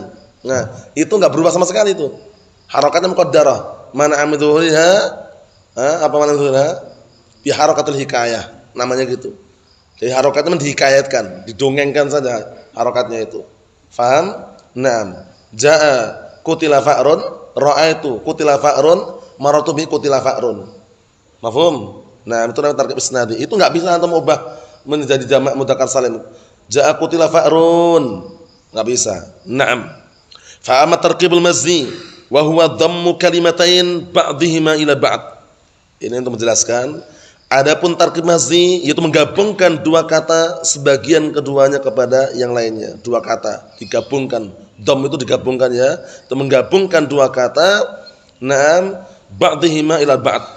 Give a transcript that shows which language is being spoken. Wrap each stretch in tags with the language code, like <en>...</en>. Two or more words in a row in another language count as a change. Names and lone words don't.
<id>Nah, itu enggak berubah sama sekali itu. Harakatnya muqaddarah.</id> <ar>ما مانع ظهورها? Apa ما مانع ظهورها? بحركة الحكاية.</ar> <id>Namanya gitu. Jadi harokatnya dihikayatkan, didongengkan saja harokatnya itu.</id> <ar>Faham? Naam. جاء قتل فأر، رأيت قتل فأر، مررت بقتل فأر. Mafhum?</ar> <id>Nah, itu namanya</id> <ar>تركيب إسنادي.</ar> <id>Itu enggak bisa antum ubah menjadi</id> <ar>جمع مذكر سالم. جاء قتل فأر.</ar> <id>Enggak bisa.</id> <ar>Naam. فأما تركيب المزجي وهو ضم كلمتين بعضهما إلى بعض.</ar> <id>Ini untuk menjelaskan. Adapun</id> <ar>تركيب مزجي</ar> <id>yaitu menggabungkan dua kata sebagian keduanya kepada yang lainnya. Dua kata digabungkan. Dham itu digabungkan ya. Itu menggabungkan dua kata.</id> <ar>نعم، بعضهما إلى بعض.</ar>